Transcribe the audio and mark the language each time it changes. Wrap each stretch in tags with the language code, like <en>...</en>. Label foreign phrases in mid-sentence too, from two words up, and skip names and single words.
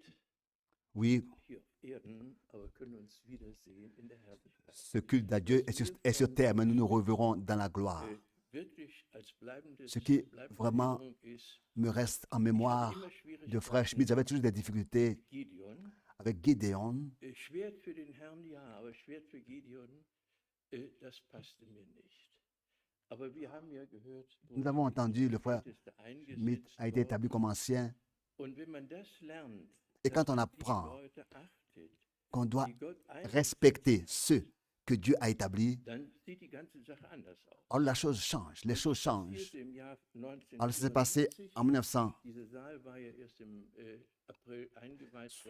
<fr>Oui,</fr> <de>hier auf Erden, aber können uns wiedersehen in der Herrlichkeit.</de> <fr>ce culte d'adieu est sur terre, mais nous nous reverrons dans la gloire.</fr> <de>Wirklich als bleibende</de> <fr>Ce qui vraiment</fr> <de>Erinnerung ist,</de> <fr>me reste en</fr> <de>ich hatte</de> <fr>mémoire</fr> <de>immer</de> <fr>de</fr> <de>Schwierigkeiten</de> <fr>frère Schmidt. J'avais toujours des difficultés</fr> <de>mit Gideon.</de> <fr>avec Gideon.</fr> <de>Schwert für den Herrn, ja, aber Schwert für Gideon, das passte mir nicht. Aber wir haben ja gehört,</de> <fr>Nous avons entendu le frère</fr> <de>ist</de> <fr>Schmidt a été établi comme ancien.</fr> <de>Und wenn man das lernt,</de> <fr>Et quand</fr> <de>dass</de> <fr>on</fr> <de>man die</de> <fr>apprend</fr> <de>Leute achtet,</de> <fr>qu'on doit</fr> <de>die Gott einsetzt,</de> <fr>respecter ceux que Dieu a établis,</fr> <de>dann sieht die ganze Sache anders aus.</de> <fr>alors la chose change, les choses changent.</fr> <de>Passierte im Jahr</de> <fr>Alors ça s'est passé 1974. en 1974.</fr> <de>Dieser Saal war ja erst im April eingeweiht worden.</de>